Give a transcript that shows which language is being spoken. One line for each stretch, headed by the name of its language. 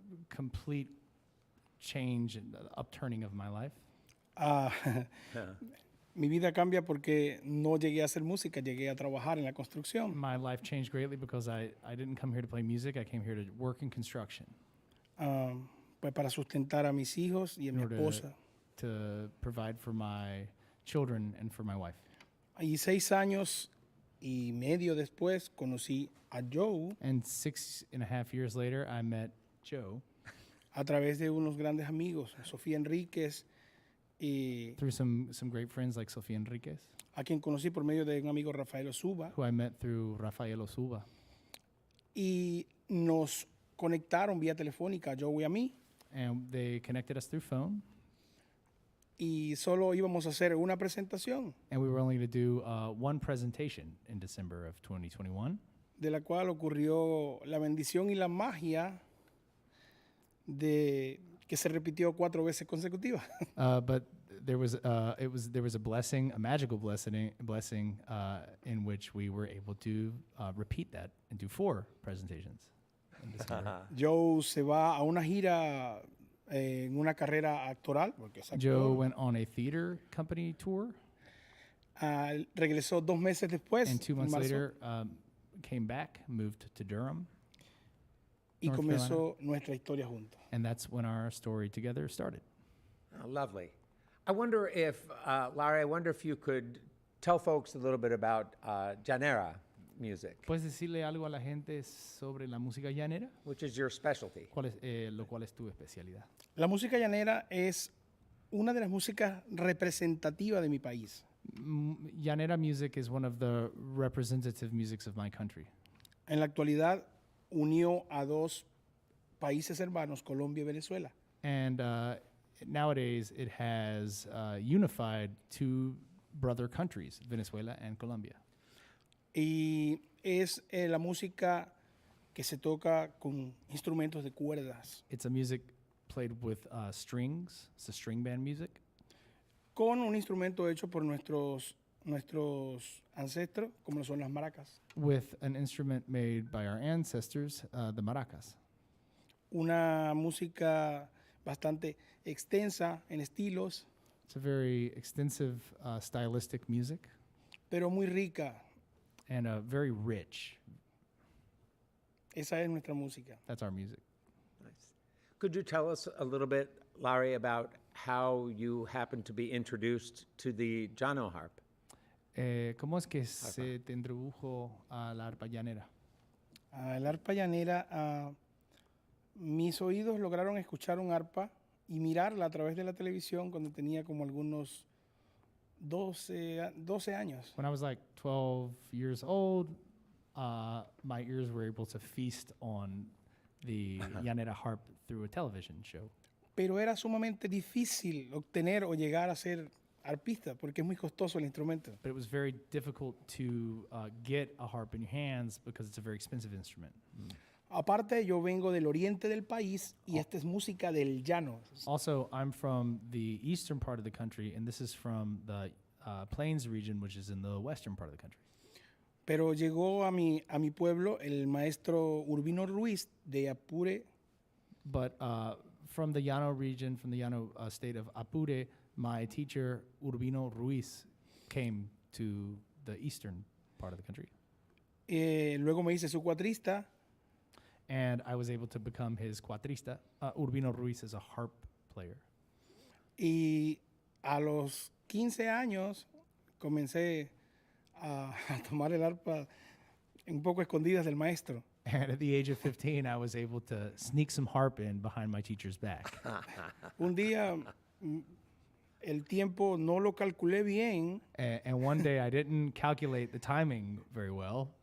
English: Complete change and upturning of my life.
Spanish: Mi vida cambia porque no llegué a hacer música, llegué a trabajar en la construcción.
English: My life changed greatly because I didn't come here to play music. I came here to work in construction.
Spanish: Pues para sustentar a mis hijos y a mi esposa.
English: To provide for my children and for my wife.
Spanish: Y 6 años y medio después conocí a Joe.
English: And 6.5 years later, I met Joe.
Spanish: A través de unos grandes amigos, Sofía Enríquez. Y
English: through some great friends like Sofía Enríquez.
Spanish: A quien conocí por medio de un amigo Rafael Osuba.
English: Who I met through Rafael Osuba.
Spanish: Y nos conectaron vía telefónica a Joe y a mí.
English: And they connected us through phone.
Spanish: Y solo íbamos a hacer una presentación.
English: And we were only going to do one presentation in December of 2021.
Spanish: De la cual ocurrió la bendición y la magia de que se repitió 4 veces consecutivas.
English: But there was a blessing, a magical blessing in which we were able to repeat that and do 4 presentations in December.
Spanish: Joe se va a una gira en una carrera actoral. Porque es actor.
English: Joe went on a theater company tour.
Spanish: Regresó 2 meses después.
English: And 2 months later, came back, moved to Durham.
Spanish: Y comenzó nuestra historia juntos.
English: And that's when our story together started. Oh, lovely. I wonder if, Larry, you could tell folks a little bit about llanera music.
Spanish: ¿Puedes decirle algo a la gente sobre la música llanera?
English: Which is your specialty.
Spanish: Lo cual es tu especialidad. La música llanera es una de las músicas representativas de mi país.
English: Llanera music is one of the representative musics of my country.
Spanish: En la actualidad unió a 2 países hermanos, Colombia y Venezuela.
English: And nowadays it has unified two brother countries, Venezuela and Colombia.
Spanish: Y es la música que se toca con instrumentos de cuerdas,
English: It's a music played with strings. It's a string band music.
Spanish: con un instrumento hecho por nuestros ancestros, como lo son las maracas.
English: With an instrument made by our ancestors, the maracas.
Spanish: Una música bastante extensa en estilos,
English: It's a very extensive stylistic music
Spanish: pero muy rica.
English: and very rich.
Spanish: Esa es nuestra música.
English: That's our music. Nice. Could you tell us a little bit, Larry, about how you happened to be introduced to the llano harp?
Spanish: ¿Cómo es que se te introdujo a la arpa llanera? El arpa llanera, mis oídos lograron escuchar un arpa y mirarla a través de la televisión cuando tenía como algunos 12 años.
English: When I was like 12 years old, my ears were able to feast on the llanera harp through a television show.
Spanish: Pero era sumamente difícil obtener o llegar a ser arpista porque es muy costoso el instrumento.
English: But it was very difficult to get a harp in your hands because it's a very expensive instrument.
Spanish: Aparte, yo vengo del oriente del país y esta es música del llano.
English: Also, I'm from the eastern part of the country, and this is from the Plains region, which is in the western part of the country.
Spanish: Pero llegó a mi pueblo el maestro Urbino Ruiz de Apure,
English: But from the Llano region, from the Llano state of Apure, my teacher, Urbino Ruiz, came to the eastern part of the country.
Spanish: luego me hice su cuatrista
English: And I was able to become his cuatrista. Urbino Ruiz is a harp player.
Spanish: y a los 15 años comencé a tomar el arpa un poco escondidas del maestro.
English: And at the age of 15, I was able to sneak some harp in behind my teacher's back.
Spanish: Un día el tiempo no lo calculé bien
English: And one day I didn't calculate the timing very well,